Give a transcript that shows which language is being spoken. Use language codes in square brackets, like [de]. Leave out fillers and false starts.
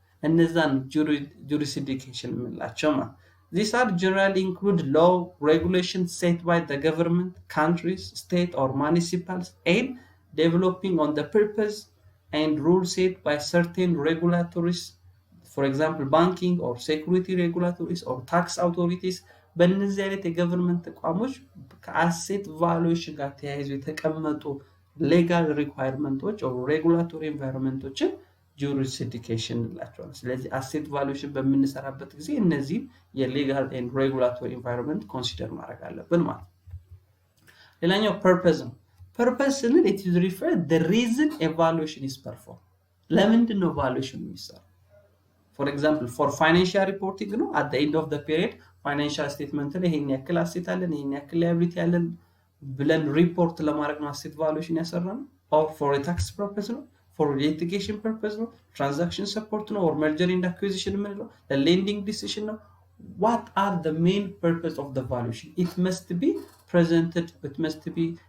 [am] እነዛን [en] jurisdiction [am] የምንላቸው ማለት [en] These are generally include law regulations set by the government, countries, state or municipals and developing on the purpose and rules set by certain regulatories, for example banking or security regulatories or tax authorities. [am] በእነዚህ አይነት የገቨርንመንት ተቋሞች ከአሴት ቫሉዌሽን ጋር ተያይዞ የተቀመጡ ሌጋል ሪኳየርመንቶች [en] or regulatory environmentዎችን jurisdiction [am] እንላቸዋለን። ስለዚህ አሴት ቫሉዌሽን በምንሰራበት ጊዜ እነዚህ የሌጋል [en] and regulatory environment [am] ኮንሲደር ማድረግ አለብን ማለት ነው። ሌላኛው purpose ነው። purpose ስንል [en] it is refer the reason evaluation is performed። [am] ለምንድን ነው ቫሉዌሽን የሚሰራው? [en] for example for financial reporting [am] ነው [en] at the end of the period financial statement [am] ላይ ይሄን ያክል አሴት አለን ይሄን ያክል [en] liability [am] አለን ብለን ሪፖርት ለማድረግ ነው [en] አሴት ቫሉዌሽን ያሰራነው or for a tax purpose ነው for litigation purpose ነው transaction support ነው or merger and acquisition [am] ምንለው [en] the lending decision ነው what are the main purpose of the valuation it must be presented it must be